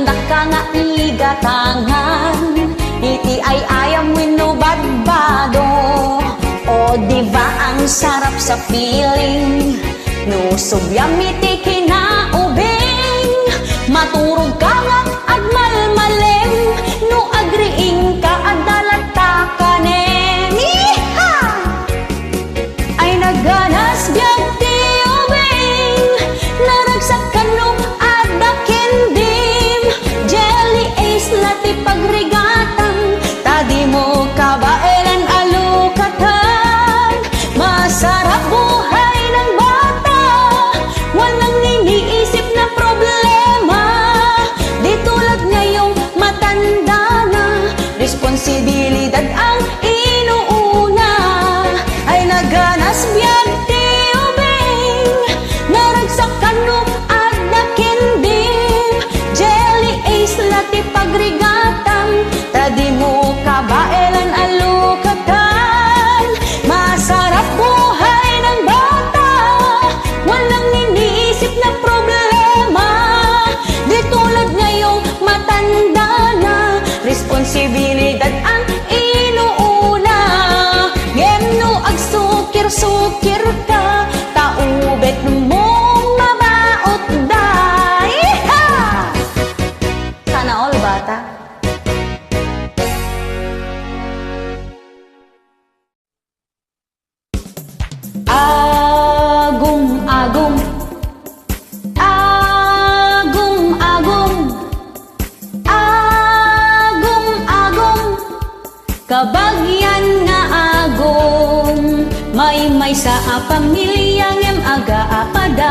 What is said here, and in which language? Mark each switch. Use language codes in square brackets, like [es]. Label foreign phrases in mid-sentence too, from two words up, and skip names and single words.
[ilo] da ka nga igatangan, iti ay ayam wenno badbado, [tl] o diba ang sarap sa feeling, [ilo] no subyam iti kinaubing, maturog ka nga agmalmalem, no agriing ka adalata kanen. Ganas biyag ti ubing, naragsakan no adda kendim, jelly ace lati pagrigatang, tadi mo kabailan alukatan, [tl] masarap buhay ng bata, walang iniisip na problema, di tulad ngayong matanda na, responsibilidad ang inuuna. [ilo] Ay naganas biyag ti ubing, naragsakan no adda kendim, jelly ace lati pagrigatang, tadi mo kabailan alukatan, [tl] masarap buhay ng bata, walang iniisip na problema, di tulad ngayong matanda na, responsibilidad ang inuuna. [ilo] Gemno agsukir-sukir ka, taubet mong mabaot da. [tl] Iha! Sana all bata. [ilo] Agum-agum, agum-agum, agum-agum, kabagyan nga agum, may sa pamilya ngem aga-apada,